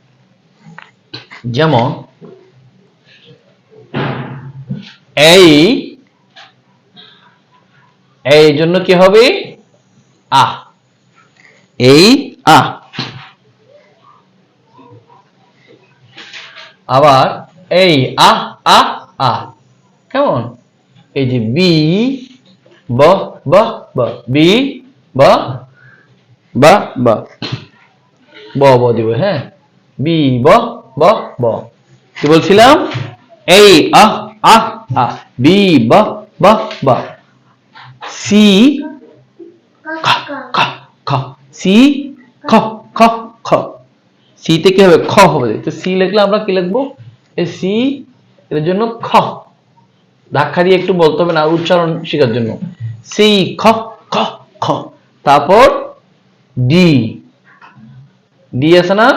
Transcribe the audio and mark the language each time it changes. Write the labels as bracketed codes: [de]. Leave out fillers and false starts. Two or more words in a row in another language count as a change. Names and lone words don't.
[bn] যেমন এই এই জন্য কি হবে? আ। এই আ। আবার এই আ আ আ। কেমন? এই যে বি ব ব ব, বি ব ব ব, ব ব দিব। হ্যাঁ, বি ব ব ব। কি বলছিলাম? এই আ আ আ, বি ব ব ব। সি খ খ খ, সি খ খ খ। সিতে কি হবে? খ হবে। তো সি লিখলে আমরা কি লিখবো? এই সি এর জন্য খ। ধাক্কা দিয়ে একটু বলতে হবে না, উচ্চারণ শেখার জন্য। সি খ খ খ। তারপর ডি, ডি আছে না?